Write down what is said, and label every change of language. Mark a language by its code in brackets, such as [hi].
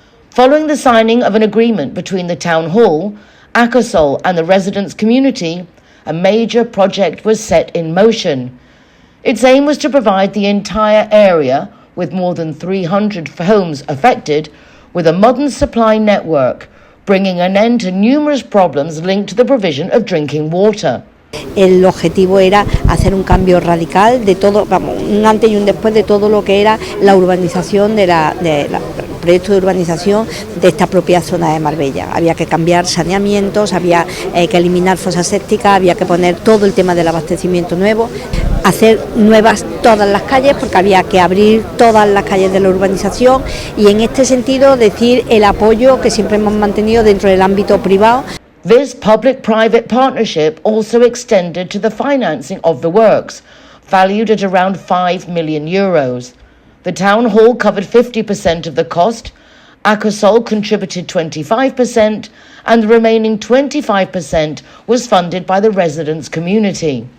[en] Following the signing of an agreement between the Town Hall, Acosol and the residents' community, a major project was set in motion. Its aim was to provide the entire area, with more than 300 homes affected, with a modern supply network, bringing an end to numerous problems linked to the provision of drinking water. [es] El objetivo era hacer un cambio radical de todo, un antes y un después de todo lo que era la urbanización el proyecto de urbanización de esta propia zona de Marbella. Había que cambiar saneamientos, había que eliminar fosas sépticas, había que poner todo el tema del abastecimiento nuevo, hacer nuevas todas las calles porque había que abrir todas las calles de la urbanización y en este sentido decir el apoyo que siempre hemos mantenido dentro del ámbito privado. [en] This public-private partnership also extended to the financing of the works, valued at around €5 million. The Town Hall covered 50% of the cost, Acosol contributed 25%, and the remaining 25% was funded by the residents' community.